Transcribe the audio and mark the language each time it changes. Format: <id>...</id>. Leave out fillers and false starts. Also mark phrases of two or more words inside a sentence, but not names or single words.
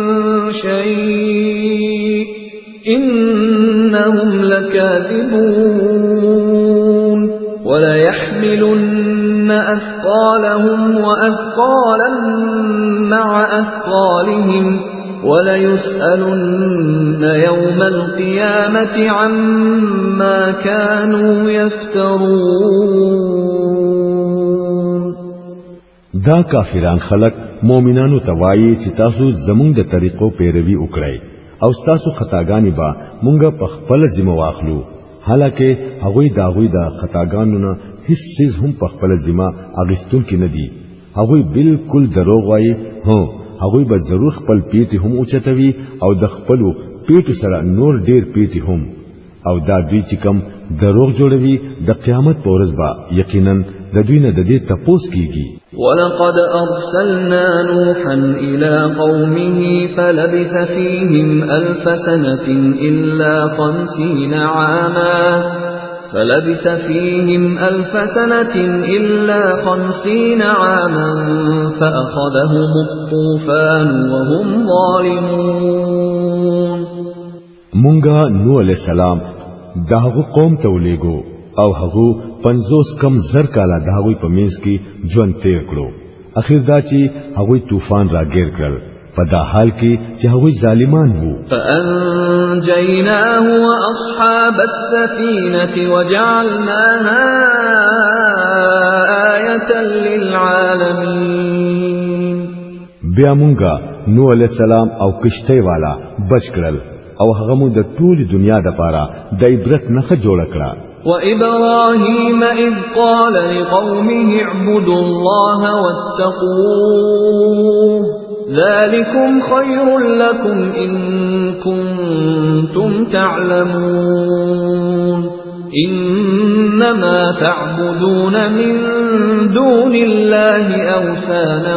<ar>شيء إنهم لكاذبون وليحملن أثقالهم وأثقالا مع أثقالهم وليسألن يوم القيامة عما كانوا يفترون</ar> <ps>دا کافران خلق مؤمنانو توایي چې تاسو زمونږ د طریقو پیروي وکړئ او تاسو خطاګانی با مونږه په خپل ذمہ واخلو حالکه هغوی داغوی د خطاګانو نه هیڅ چیز هم په خپل ذمہ اغستون کې نه دي هغوی بالکل دروغ وایي هو هغوی به ضرور خپل پیټي هم اوچتوي او د خپل پیټو سره نور ډیر پیټي هم او دا دوی چې کوم دروغ جوړوي د قیامت په ورځ به یقینا د دوی نه د دې تپوس کیږي</ps> <ar>ولقد أرسلنا نوحا إلى قومه فلبث فيهم ألف سنة إلا 50 عاما فأخذهم الطوفان وهم ظالمون</ar> <ps>مونږه نوح</ps> <ar>علیہ السلام</ar> <ps>داغو قوم ته ولېګو او هغه 50 کم زر کاله داوی په مینس کې ژوند تیر کړو اخر دا چې هغه طوفان راګیر کړل په دا حال کې چې هغه ظالمان وو</ps> <ar>فأنجيناه وأصحاب السفينة وجعلناها آية للعالمين</ar> <ps>بیا مونږه نوح</ps> <ar>علیہ السلام</ar> <ps>او کشته والا بچ کړل او هغه مو د ټول دنیا د پاره د عبرت نخ جوړ کړه</ps> <ar>وإبراهيم إذ قال لقومه اعبدوا الله واتقوه ذلكم خير لكم إن كنتم تعلمون إنما تعبدون من دون الله أوثانا</ar>